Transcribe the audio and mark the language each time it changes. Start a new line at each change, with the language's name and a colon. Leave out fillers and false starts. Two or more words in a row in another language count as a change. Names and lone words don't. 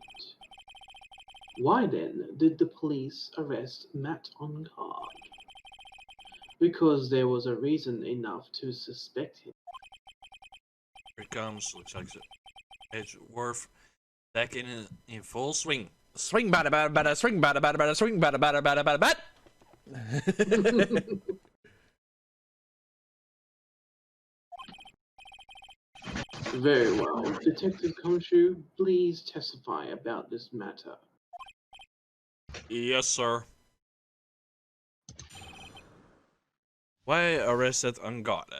English: Why then did the police arrest Matt on guard? Because there was a reason enough to suspect him. Here it comes. Looks like it's worth back in full swing. Swing bada bada bada, swing bada bada bada, swing bada bada bada bada bada. Very well. Detective Konshu, please testify about this matter. Yes, sir. Why arrested Angada?